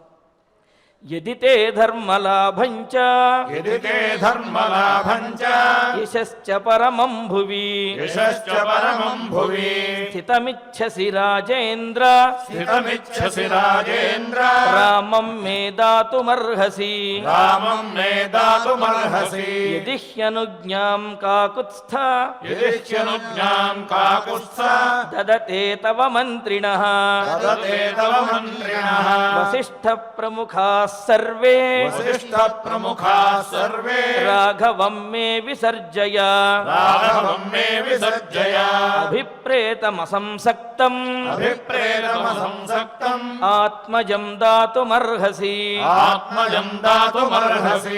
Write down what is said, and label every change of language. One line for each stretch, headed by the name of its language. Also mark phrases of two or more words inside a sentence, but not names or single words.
Sanskrit: యదితే ధర్మలాభంచ యశశ్చ పరమం భువి స్థితమిచ్చసి రాజేంద్ర రామం మే దాతుమర్హసి యది హ్యనుజ్ఞాం కాకుత్స్థ దదతే తవ మంత్రిణః వసిష్ఠ ప్రముఖా सर्वे वसिष्ठ प्रमुखा सर्वे राघवं मे विसर्जय राघवं मे विसर्जय अभिप्रेतमसंसक्तम् अभिप्रेतमसंसक्तम् आत्मजं दातुमर्हसि आत्मजं दातुमर्हसि